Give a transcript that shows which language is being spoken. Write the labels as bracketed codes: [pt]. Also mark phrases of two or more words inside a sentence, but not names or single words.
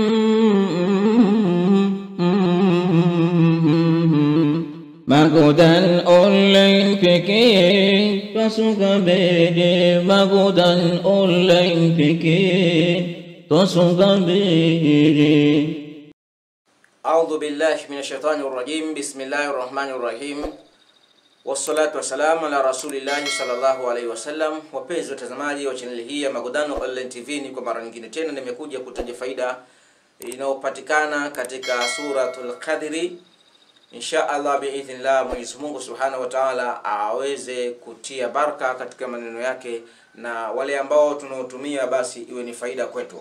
[sw] Magodan Online pekee twasuka mbele, Magodan Online pekee twasuka mbele. [ar] أعوذ بالله من الشيطان الرجيم. بسم الله الرحمن الرحيم والصلاة والسلام على رسول الله صلى الله عليه وسلم. [sw] Wapenzi watazamaji wa channel hii ya Magodan Online TV, ni kwa mara nyingine tena nimekuja kutaja faida inayopatikana katika suratul Qadri. [ar] إن شاء الله بإذن الله, [sw] Mwenyezi Mungu [ar] سبحانه وتعالى [sw] aweze kutia baraka katika maneno yake, na wale ambao tunaotumia basi iwe ni faida kwetu.